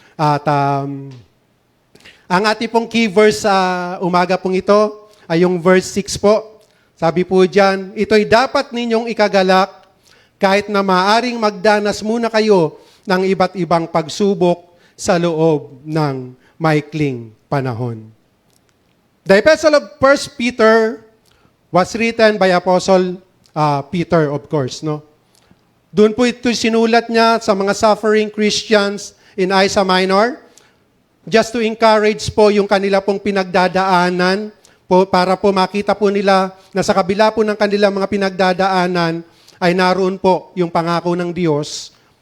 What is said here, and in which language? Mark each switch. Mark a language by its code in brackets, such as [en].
[tl] At ang ating pong key verse sa umaga pong ito ay yung verse 6 po. Sabi po dyan, ito'y dapat ninyong ikagalak kahit na maaring magdanas muna kayo ng iba't ibang pagsubok sa loob ng maikling panahon. [en] The Epistle of 1 Peter was written by Apostle Peter, of course, no? [tl] Doon po ito sinulat niya sa mga [en] suffering Christians in Asia Minor, just to encourage [tl] po yung kanila pong pinagdadaanan, po, para po makita po nila na sa kabila po ng kanilang mga pinagdadaanan, ay naroon po yung pangako ng Diyos,